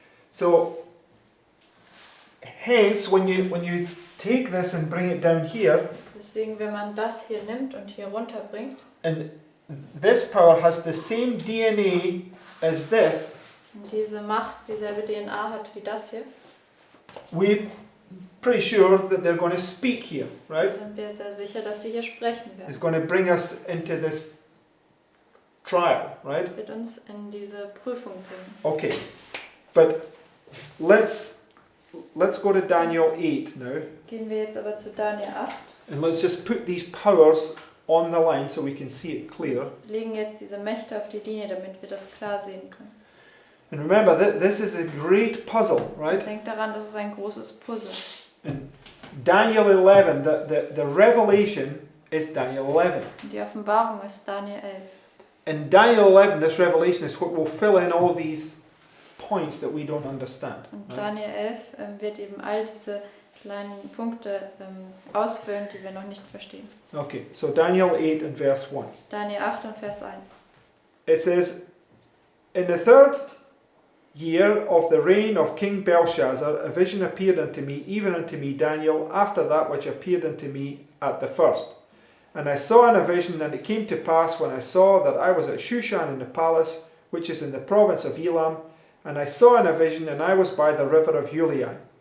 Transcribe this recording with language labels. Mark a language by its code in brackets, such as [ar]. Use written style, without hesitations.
[en] So hence when you take this and bring it down here, [de] Deswegen, wenn man das hier nimmt und hier runterbringt, [en] and this power has the same DNA as this, [de] und diese Macht dieselbe DNA hat wie das hier, [en] we're pretty sure that they're going to speak here, right? [de] sind wir sehr sicher, dass sie hier sprechen werden. [en] It's going to bring us into this trial, right? [de] Das wird uns in diese Prüfung bringen. [en] Okay, but let's go to Daniel 8 now, [de] Gehen wir jetzt aber zu Daniel 8. [en] and let's just put these powers on the line so we can see it clear. [de] Wir legen jetzt diese Mächte auf die Linie, damit wir das klar sehen können. [en] And remember, this is a great puzzle, right? [de] Denkt daran, das ist ein großes Puzzle. [en] In Daniel 11, the revelation is Daniel 11. [de] Und die Offenbarung ist Daniel 11. [en] In Daniel 11, this revelation is what will fill in all these points that we don't understand. [de] Und [en] Right? [de] Daniel 11 wird eben all diese kleinen Punkte ausfüllen, die wir noch nicht verstehen. [en] Okay, so Daniel 8 and verse 1. [de] Daniel 8 und Vers 1. [en] It says, in the third year of the reign of King Belshazzar, a vision appeared unto me, even unto me Daniel, after that which appeared unto me at the first. And I saw in a vision, and it came to pass when I saw that I was at Shushan in the palace, which is in the province of Elam, and I saw in a vision, and I was by the river of Ulai.